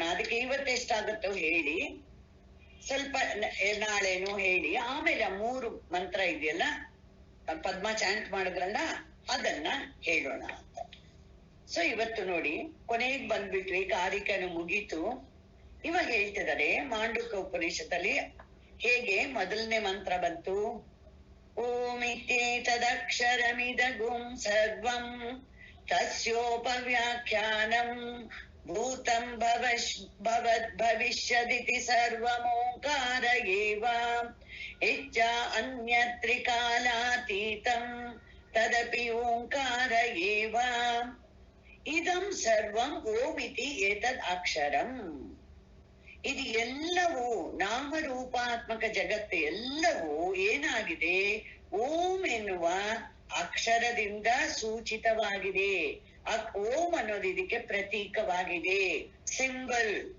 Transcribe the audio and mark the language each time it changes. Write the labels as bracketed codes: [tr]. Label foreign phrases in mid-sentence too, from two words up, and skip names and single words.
[kn] ಅದಕ್ಕೆ ಇವತ್ತೆಷ್ಟಾಗುತ್ತೋ ಹೇಳಿ, ಸ್ವಲ್ಪ ನಾಳೆನೂ ಹೇಳಿ, ಆಮೇಲೆ 3 ಮಂತ್ರ ಇದೆಯಲ್ಲ ಪದ್ಮ ಚಾಂಟ್ ಮಾಡಿದ್ರಲ್ಲ ಅದನ್ನ ಹೇಳೋಣ ಅಂತ. ಸೊ ಇವತ್ತು ನೋಡಿ ಕೊನೆಗೆ ಬಂದ್ಬಿಟ್ವಿ, ಕಾರಿಕನು ಮುಗೀತು. ಇವಾಗ ಹೇಳ್ತಿದ್ದಾರೆ ಮಾಂಡುಕ್ಯ ಉಪನಿಷತ್ತಲ್ಲಿ ಹೇಗೆ ಮೊದಲನೇ ಮಂತ್ರ ಬಂತು. [sa] ಓಮಿತ್ಯೇತದಕ್ಷರಮಿದಗುಂ ಸರ್ವಂ ತಸ್ಯೋಪವ್ಯಾಖ್ಯಾನಂ ಭೂತಂ ಭವಿಷ್ಯದಿತಿ ಸರ್ವಮೋಂಕಾರ ಏವ ಇಚ್ಛ ಅನ್ಯತ್ರಿಕಾಲಾತೀತಂ ತದಪಿ ಓಂಕಾರ ಏವ ಇದಂ ಸರ್ವಂ ಓಮಿತಿ ಏತದ್ ಅಕ್ಷರಂ. [kn] ಇದು ಎಲ್ಲವೂ ನಾಮರೂಪಾತ್ಮಕ ಜಗತ್ತು ಎಲ್ಲವೂ ಏನಾಗಿದೆ, ಓಂ ಎನ್ನುವ ಅಕ್ಷರದಿಂದ ಸೂಚಿತವಾಗಿದೆ. ಓಂ ಅನ್ನೋದು ಇದಕ್ಕೆ ಪ್ರತೀಕವಾಗಿದೆ, ಸಿಂಬಲ್.